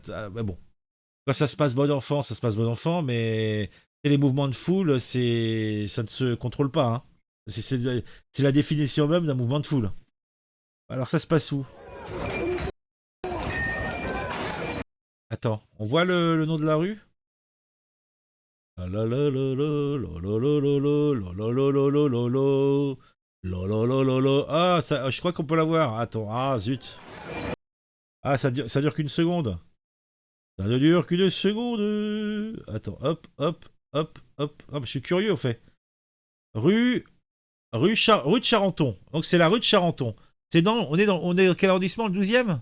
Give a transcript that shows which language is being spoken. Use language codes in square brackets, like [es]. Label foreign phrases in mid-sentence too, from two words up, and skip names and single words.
[fr] Bah bon, quand ça se passe bon enfant, ça se passe bon enfant, mais les mouvements de foule, ça ne se contrôle pas. Hein. C'est la définition même d'un mouvement de foule. Alors, ça se passe où? Attends, on voit le nom de la rue? Ah là là là là, là là là là là, là là là là là là. Là là là là là. Ah, je crois qu'on peut la voir. Attends, ah zut. Ah, ça dure qu'une seconde. Ça ne dure qu'une seconde. Attends, hop, hop, hop, hop. Ah, je suis curieux au fait. Rue, rue de Charenton. Donc c'est la rue de Charenton. On est dans quel arrondissement, le 12e?